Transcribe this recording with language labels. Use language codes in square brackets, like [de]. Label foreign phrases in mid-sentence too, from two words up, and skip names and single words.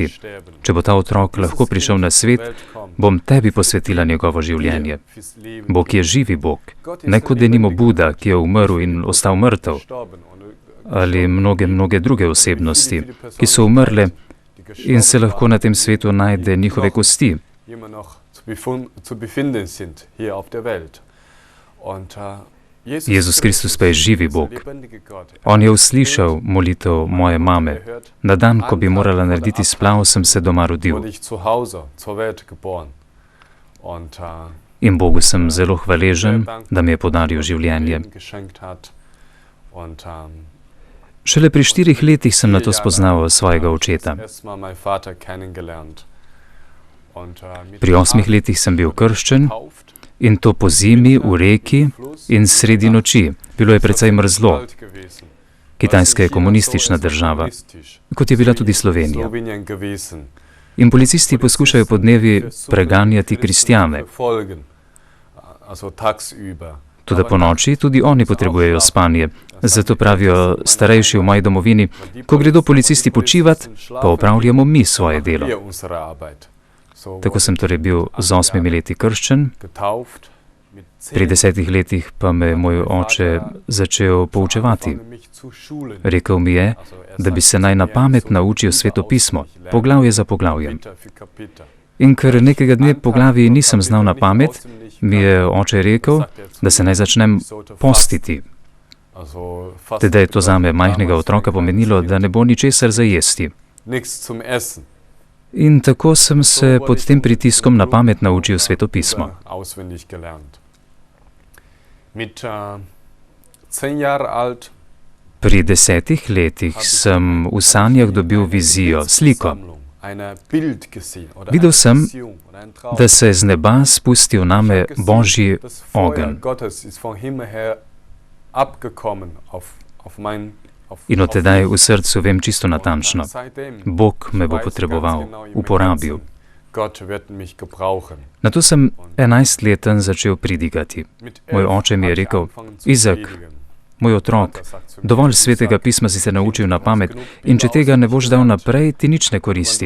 [sl] Če bo ta otrok lahko prišel na svet, bom tebi posvetila njegovo življenje. Bog je živi Bog, ne kot denimo Buda, ki je umrl in ostal mrtev, ali mnoge druge osebnosti, ki so umrle in se lahko na tem svetu najde njihove kosti. [de] immer noch zu befinden sind hier auf der Welt. Und [sl] Jezus Kristus pa je živi Bog. [de] lebendige Gott. [sl] On je uslišal molitev moje mame. Na dan, ko bi morala narediti splav, sem se doma rodil. [de] Wurde ich zu Hause zur Welt geboren. Und [sl] In Bogu sem zelo hvaležen, da mi je podaril življenje. [de] Leben geschenkt hat. Und [sl] Šele pri 4 letih sem na to spoznal svojega očeta. [de] erstmal mein Vater kennengelernt. Und mit [sl] Pri 8 letih sem bil krščen, [de] getauft. [sl] in to po zimi v reki in sredi noči. Bilo je precej mrzlo. [de] Kalt gewesen. [sl] Kitajska je komunistična država, kot je bila tudi Slovenija. [de] Slowenien gewesen. [sl] In policisti poskušajo podnevi preganjati kristjane. [de] Verfolgen. Also tagsüber. [sl] Toda po noči tudi oni potrebujejo spanje. Zato pravijo starejši v moji domovini: ko gredo policisti počivat, pa opravljamo mi svoje delo. [de] Wir unsere Arbeit. So [sl] Tako sem torej bil z 8 leti krščen, [de] getauft. Mit [sl] pri 10 letih pa me je moj oče začel poučevati. [de] angefangen, mich zu schulen. [sl] Rekel mi je, da bi se naj na pamet naučil svetopismo, poglavje za poglavjem. [de] Kapitel für Kapitel. [sl] In ker nekega dne poglavij nisem znal na pamet, mi je oče rekel, da se naj začnem postiti. [de] Also fast [sl] Teda je to zame majhnega otroka pomenilo, da ne bo ničesar za jesti. [de] nichts zum Essen. [sl] In tako sem se pod tem pritiskom na pamet naučil svetopismo. [de] Auswendig gelernt. Mit 10 Jahre alt [sl] Pri 10 letih sem v sanjah dobil vizijo, sliko. [de] eine Bild gesehen oder [sl] Videl [de] eine [sl] sem, [de] Vision oder ein Traum. [sl] da se je z neba spustil name Božji [de] Das Feuer [sl] ogenj. [de] Gottes ist vom Himmel her abgekommen auf mein [sl] In od tedaj v srcu vem čisto natančno: Bog me bo potreboval, uporabil. Nato sem 11-leten začel pridigati. Moj oče mi je rekel: Izak, moj otrok, dovolj svetega pisma si se naučil na pamet in če tega ne boš dal naprej, ti nič ne koristi.